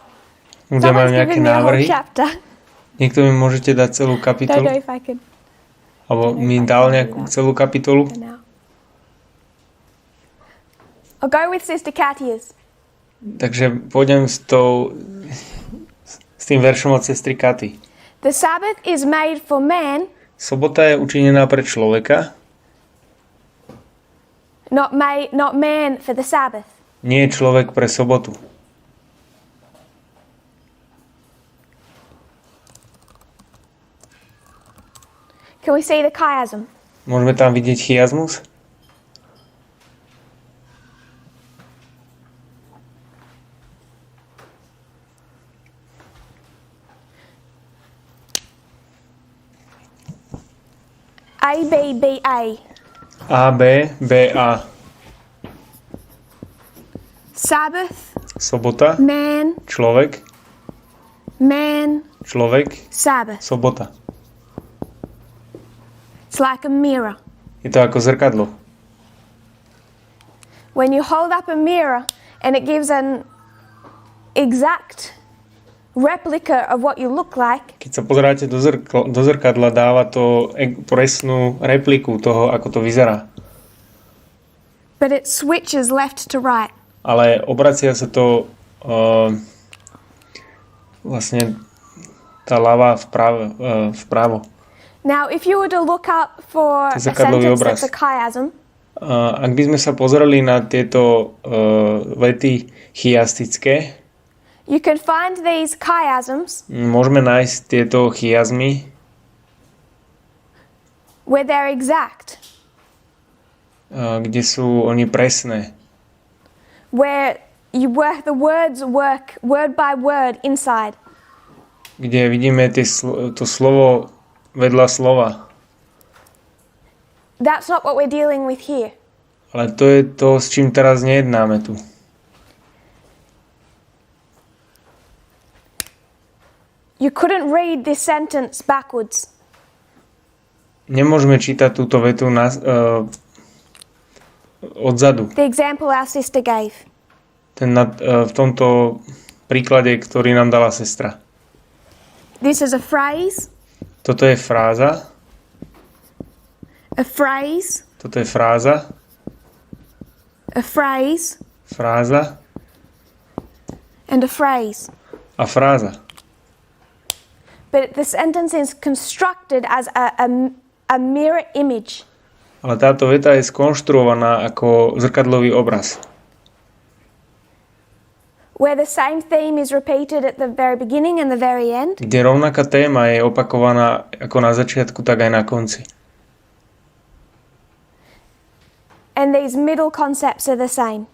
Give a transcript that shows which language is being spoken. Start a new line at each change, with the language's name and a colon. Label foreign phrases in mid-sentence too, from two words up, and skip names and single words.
Slovak: Ľudia majú
English: Someone's
Slovak: nejaké
English: given me a whole
Slovak: návrhy.
English: chapter.
Slovak: Niekto mi môžete dať celú
English: Don't know
Slovak: kapitolu?
English: if I can
Slovak: Alebo mi dal nejakú celú kapitolu?
English: go now. I'll go with Sister Katya's.
Slovak: Takže pôjdem s tým veršom od sestry Katy.
English: The Sabbath is made for man,
Slovak: Sobota je učinená pre človeka,
English: not man for the Sabbath.
Slovak: nie je človek pre sobotu.
English: Can we see the chiasm?
Slovak: Môžeme tam vidieť chiasmus?
English: A, B, B, A.
Slovak: A, B, B, A.
English: Sabbath,
Slovak: Sobota,
English: man,
Slovak: človek,
English: Sabbath.
Slovak: sobota.
English: It's like a mirror.
Slovak: Je to ako zrkadlo.
English: When you hold up a mirror and it gives an exact replica of what you look like,
Slovak: Keď sa pozeráte do zrkadla, dáva to presnú repliku toho, ako to vyzerá.
English: but it switches left to right.
Slovak: Ale obracia sa to vlastne tá ľava vpravo.
English: Now, if you were to look up for a
Slovak: Zrkadlový
English: sentence
Slovak: obraz.
English: that's a chiasm,
Slovak: Ak by sme sa pozreli na tieto vety chiastické,
English: you can find these chiasms
Slovak: môžeme nájsť tieto chiazmy,
English: where they're exact,
Slovak: kde sú oni presné.
English: where you work, the words work word by word inside.
Slovak: Kde vidíme to slovo vedľa slova.
English: That's not what we're dealing with here.
Slovak: Ale to je to, s čím teraz nejednáme tu.
English: You couldn't read this sentence backwards.
Slovak: Nemôžeme čítať túto vetu odzadu.
English: The example our sister gave.
Slovak: V tomto príklade, ktorý nám dala sestra.
English: This is a phrase,
Slovak: Toto je fráza.
English: a phrase,
Slovak: Toto je fráza.
English: a phrase,
Slovak: Fráza
English: and a phrase.
Slovak: a fráza.
English: But the sentence is constructed as a mirror image.
Slovak: Ale táto veta je skonštruovaná ako zrkadlový obraz,
English: Where the same theme is repeated at the very beginning and the very end.
Slovak: kde rovnaká téma je opakovaná ako na začiatku, tak aj na konci.
English: And these middle concepts are the same.